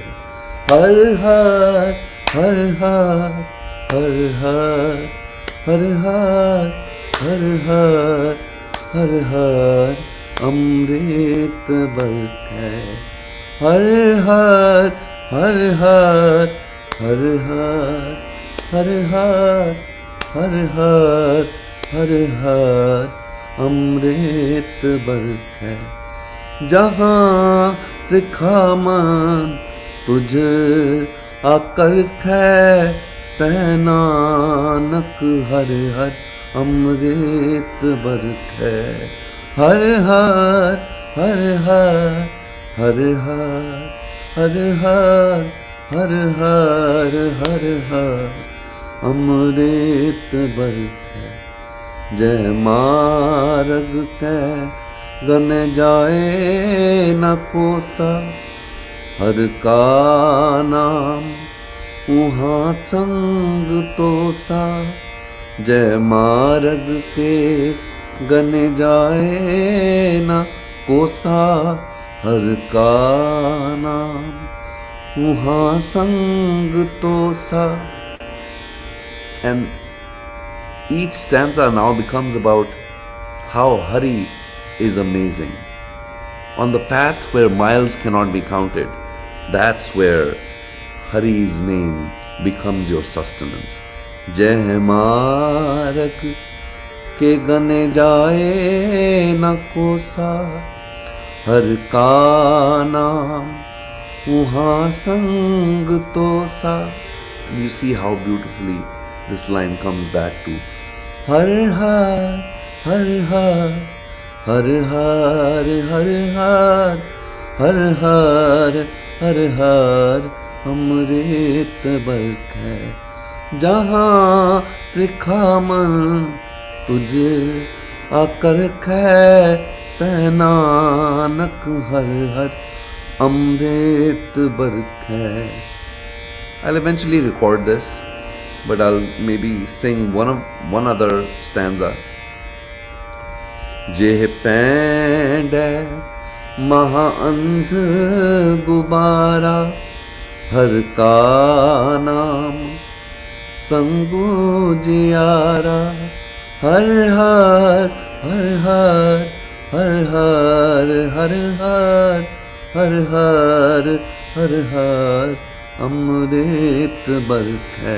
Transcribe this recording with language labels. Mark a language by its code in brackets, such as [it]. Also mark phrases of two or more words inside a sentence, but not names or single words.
[pa] ਹਰ ਹਰ, ਹਰ ਹਰ, ਹਰ ਹਰ, ਹਰ ਹਰ, ਹਰ ਹਰ, ਹਰ ਹਰ, ਅੰਮ੍ਰਿਤ ਬਰਖੇ. ਹਰ ਹਰ, ਹਰ ਹਰ, ਹਰ ਹਰ, ਹਰ ਹਰ, ਹਰ ਹਰ, ਹਰ ਹਰ, ਅੰਮ੍ਰਿਤ ਬਰਖੇ. ਜਹਾਂ ਤ੍ਰਿਖਾ ਮਨ ਤੁਝ ਆਕਰ ਖੇ, ਤੈ ਨਾਨਕ ਹਰ ਹਰ ਅੰਮ੍ਰਿਤ ਬਰਖੇ. ਹਰ ਹਰ, ਹਰ ਹਰ, ਹਰ ਹਰ, ਹਰ ਹਰ, ਹਰ ਹਰ, ਹਰ ਹਰ, ਅੰਮ੍ਰਿਤ ਬਰਖੇ. ਜੈ ਮਾਰਗ ਕੈ ਗਨ ਜਾਏ ਨ ਕੋਸਾ, ਹਰ ਕਾ ਨਾਮ ਉਹਾਂ ਸੰਗ ਤੋਸਾ. ਜੈ ਮਾਰਗ ਕੇ ਗਨ ਜਾਏ ਨ ਕੋਸਾ, ਹਰ ਕਾ ਨਾਮ ਉਹਾਂ ਸੰਗ ਤੋਸਾ. [en] And each stanza now becomes about how Hari is amazing. On the path where miles cannot be counted, that's where Hari's name becomes your sustenance. [pa] ਜੈ ਮਾਰਗ ਕੇ ਗਨੇ ਜਾਏ ਨ ਕੋਸਾ, ਹਰ ਕਾ ਨਾਮ ਉਹਾ ਸੰਗ ਤੋਸਾ. [en] And you see how beautifully this line comes back to [pa] ਹਰ ਹਰ, ਹਰ ਹਰ, ਹਰ ਹਰ, ਹਰ ਹਰ, ਹਰ ਹਰ, ਹਰ ਹਰ, ਅੰਮ੍ਰਿਤ ਬਰਖੇ. ਜਹਾਂ ਤ੍ਰਿਖਾ ਮਨ ਤੁਝੇ ਆਕਰ ਖੇ, ਤੈ ਨਾਨਕ ਹਰ ਹਰ ਅੰਮ੍ਰਿਤ ਬਰਖੇ. [en] I'll eventually record this, but I'll maybe sing one other stanza. [pa] ਜੇਹ ਪੈਂਡ ਮਹਾਅੰਧ ਗੁਬਾਰਾ, ਹਰ ਕਾ ਨਾਮ ਸੰਗੋ ਜਿਆਰਾ. ਹਰ ਹਰ, ਹਰ ਹਰ, ਹਰ ਹਰ, ਹਰ ਹਰ, ਹਰ ਹਰ, ਹਰ ਹਰ, ਅੰਮ੍ਰਿਤ ਬਰਖੇ.